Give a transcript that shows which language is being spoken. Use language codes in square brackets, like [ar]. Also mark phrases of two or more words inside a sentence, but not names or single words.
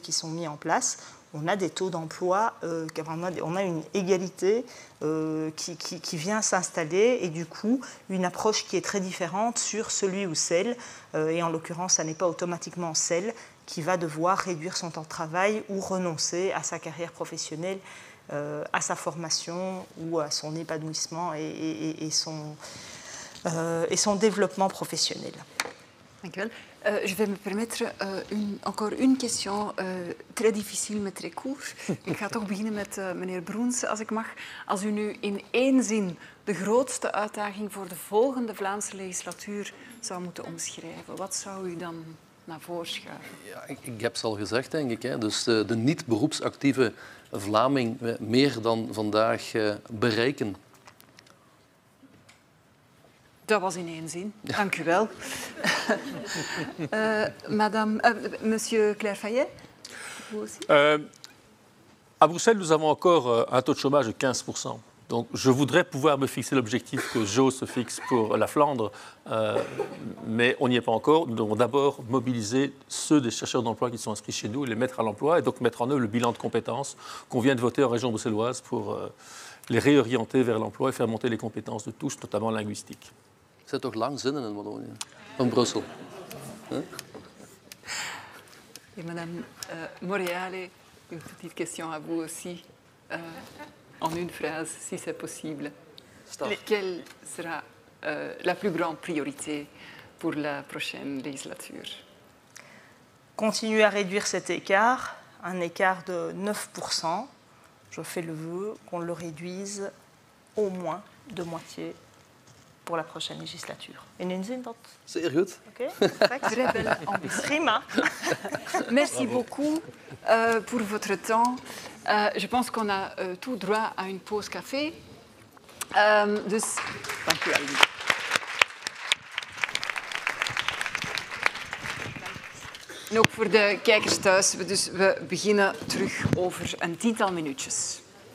[fr] qui sont mis en place, on a des taux d'emploi, on a une égalité qui vient s'installer et du coup une approche qui est très différente sur celui ou celle, et en l'occurrence ça n'est pas automatiquement celle qui va devoir réduire son temps de travail ou renoncer à sa carrière professionnelle, à sa formation ou à son épanouissement et son développement professionnel. [nl] Dank u wel. [fr] Je vais me permettre encore une question, très difficile, mais très court. [nl] Ik ga toch beginnen met meneer Broens, als ik mag. Als u nu in één zin de grootste uitdaging voor de volgende Vlaamse legislatuur zou moeten omschrijven, wat zou u dan naar voren schuiven? Ja, ik heb het al gezegd, denk ik. Hè. Dus de niet-beroepsactieve Vlaming meer dan vandaag bereiken. Dat was in één zin. Dank u wel. [fr] Monsieur Claire-Fayet, vous aussi? À Bruxelles, nous avons encore un taux de chômage de 15%. Donc, je voudrais pouvoir me fixer l'objectif que Jo se fixe pour la Flandre, mais on n'y est pas encore. Nous devons d'abord mobiliser ceux des chercheurs d'emploi qui sont inscrits chez nous, les mettre à l'emploi et donc mettre en œuvre le bilan de compétences qu'on vient de voter en région bruxelloise pour les réorienter vers l'emploi et faire monter les compétences de tous, notamment linguistiques. [nl] Het zijn toch lang zinnen in Wallonië, van Brussel. Huh? [fr] Et Madame Moreale, une petite question à vous aussi, en une phrase, si c'est possible. Quelle sera la plus grande priorité pour la prochaine législature? Continuer à réduire cet écart, un écart de 9%. Je fais le vœu qu'on le réduise au moins de moitié pour la prochaine législature. [nl] In een zin dat? Zeer goed. Oké, [fr] Très belle ambition. [nl] prima. [fr] Merci beaucoup pour votre temps. Je pense qu'on a tout droit à une pause café. [nl] Dus, dank u wel. En ook voor de kijkers thuis, we beginnen terug over een 10-tal minuutjes.